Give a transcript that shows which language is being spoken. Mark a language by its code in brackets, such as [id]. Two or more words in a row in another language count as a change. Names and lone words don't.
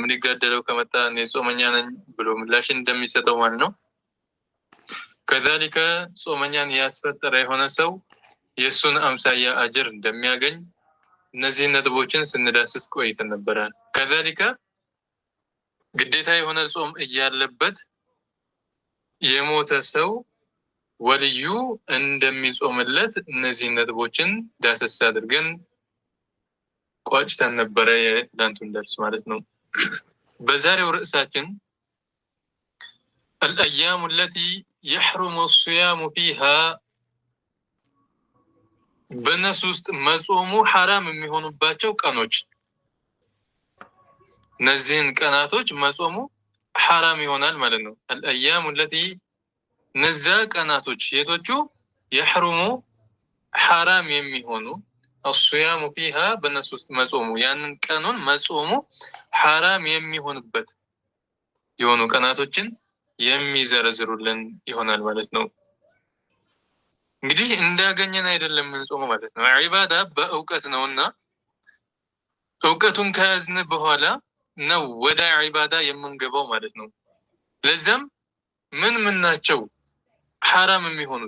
[am] ሊጋደለው ከመጣ እኔ ጾመኛ ነኝ ብሎ ምላሽ እንደሚሰጠው ማለት ነው። كذلك ጾመኛን ያስፈጠረ የሆነ ሰው የሱን አምሳያ አጅር እንደሚያገኝ እነዚህ ነጥቦችን ስንዳስስ ቆይተን ነበረ። كذلك ግዴታ የሆነ ጾም እያለበት የሞተ ሰው ወልዩ እንደሚጾምለት እነዚህ ነጥቦችን ዳሰስ አድርገን ቋጭተን ነበረ የትናንቱን ደርስ ማለት ነው። በዛሬው ርዕሳችን [ar] الأيام التي يحرم الصيام فيها [am] በነሱ ውስጥ መጾሙ ሐራም የሚሆኑባቸው ቀኖች፣ እነዚህን ቀናቶች መጾሙ ሐራም ይሆናል ማለት ነው። [ar] الأيام التي [am] ነዛ ቀናቶች የቶቹ يحرم ሐራም የሚሆኑ [ar] الصيام فيها [am] በነሱ ውስጥ መጾሙ ያንን ቀኑን መጾሙ ሐራም የሚሆንበት የሆኑ ቀናቶችን የሚዘረዝሩልን ይሆናል ማለት ነው። እንግዲህ እንዳገኘን አይደለም የምንጾመው ማለት ነው። ዒባዳ በእውቀት ነውና እውቀቱን ከያዝን በኋላ ነው ወደ ዒባዳ የምንገባው ማለት ነው። ለዛም ምን ናቸው ሐራም የሚሆኑት?